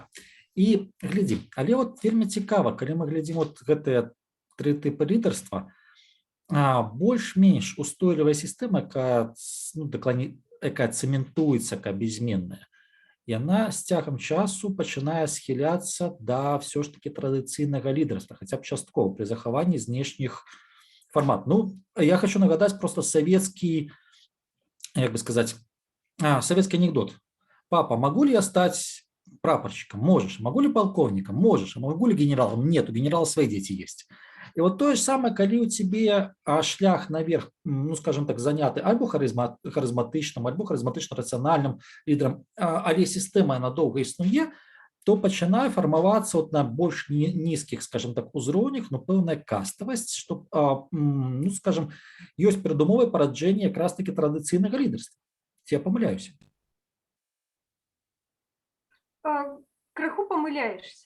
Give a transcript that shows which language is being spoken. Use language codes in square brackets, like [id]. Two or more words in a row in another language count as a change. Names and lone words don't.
[be] І глядзім, але от вельмі цікава, калі мы глядзім от гэтыя 3 тыпы лідарства, больш-менш устойлівая сістэма, якая цэментуецца, якая беззменная, яна з цягам часу пачынае схіляцца да ўсё ж такі традыцыйнага лідарства, хаця б часткова пры захаванні знешніх формат. Ну, я хочу нагадаць просто савецкі, як бы сказаць, савецкі анекдот. [ru] Папа, могу ли я стать прапорщиком? Можешь. Могу ли полковником? Можешь. А могу ли генералом? Нет, у генерала свои дети есть. И вот то же самое, [be] коли у тебе шлях наверх, [ru] ну, скажем так, [be] заняты альбо харизматичным, альбо харизматично-рациональным лидером, але [ru] система она долго [be] існуе, то пачинае фармавацца вот на больш низких, [ru] скажем так, [be] узроўнях, но пэўная каставасць, што, ну, скажем, ёсць перадумовай параджэння якраз таки традыцыйнага лідарства. Ці я памыляюся? Крыху памыляешься.